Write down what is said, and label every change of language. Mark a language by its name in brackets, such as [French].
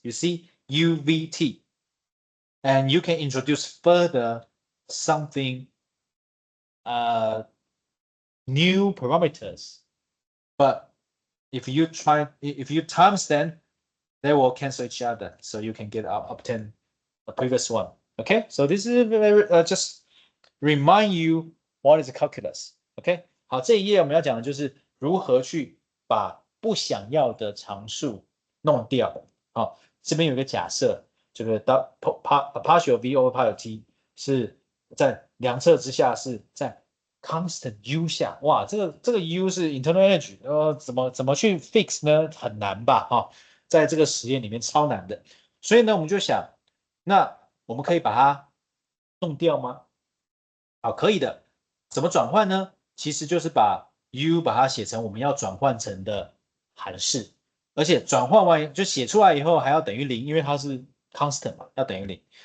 [English] You see, UVT. And you can introduce further something, new parameters. But if you times them, they will cancel each other. So you can obtain the previous one. Okay, so this is very just remind you what is a calculus. [Chinese] OK， 好，这一页我们要讲的就是如何去把不想要的常数弄掉。好，这边有一个假设，这个 [English] partial v over partial t [Chinese] 是在量测之下是在 constant u 下。哇，这个 u 是 internal energy， 怎么去 fix 呢？很难吧？哈，在这个实验里面超难的。所以呢，我们就想，那我们可以把它弄掉吗？好，可以的。怎么转换呢？其实就是把 u 把它写成我们要转换成的函式，而且转换完就写出来以后还要等于0，因为它是 constant 嘛，要等于0。